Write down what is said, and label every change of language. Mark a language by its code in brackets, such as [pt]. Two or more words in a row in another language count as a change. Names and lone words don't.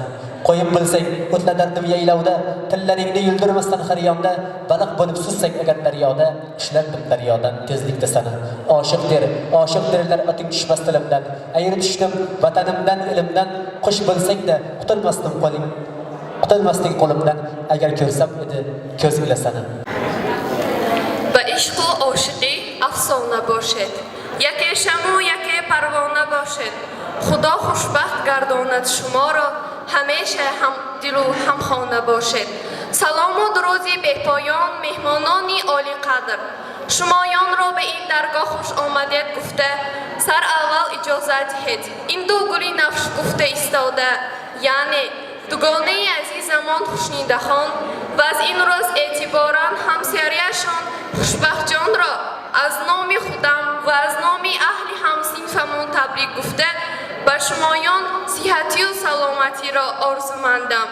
[uz] Qo'yim bilsang o'tladardim yaylovda, tillaringni yuldirmasdan har yonda, baliq bo'lib sussang agar daryoda, ishlardim daryodan tezlikda sani. Oshiq derlar oting tushmas tilimdan, ayirib tushdim vatanimdan, ilimdan, qush bo'lsang-da qutulmasdim qo'ling, qutulmasding qo'limdan, agar ko'rsam edi ko'z ila sani. [fa] با عشق و عاشقی افسانه باشد، یکی شمع و یکی پروانه باشد. خدا خوشبخت گرداند شما را، همیشه هم دل و هم خانه باشد. سلام و درودی به پایان مهمانانی عالی قدر، شمایان را به این درگاه خوش آمدید گفته، سر اول اجازه دهید این دو گلی نفش گفته ایستاده، یعنی دوگانه عزیزمان خوشنیده خان و از این روز اعتباراً همسریشان خوشبخت جان را از نام خودم و از نام اهل همصنفمان تبریک گفته به شمایان صحتی و سلامتی را آرزومندم.